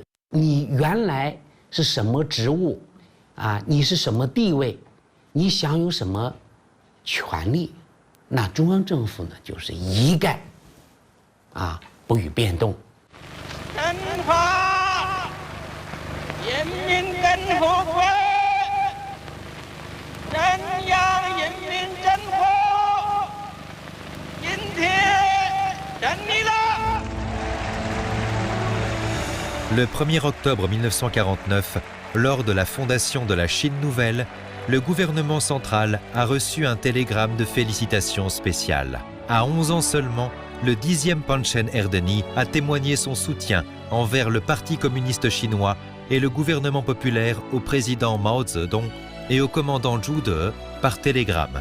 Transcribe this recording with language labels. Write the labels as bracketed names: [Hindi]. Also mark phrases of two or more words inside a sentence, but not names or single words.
[Chinese] 你原来是什么职务，你是什么地位，你享有什么权利，那中央政府呢就是一概不予变动。中华人民共和国中央人民政府今天成立了。 [French] Le 1er octobre 1949, lors de la fondation de la Chine nouvelle, le gouvernement central a reçu un télégramme de félicitations spéciales. À 11 ans seulement, le 10e Panchen Erdeni a témoigné son soutien envers le Parti communiste chinois et le gouvernement populaire au président Mao Zedong et au commandant Zhu De par télégramme.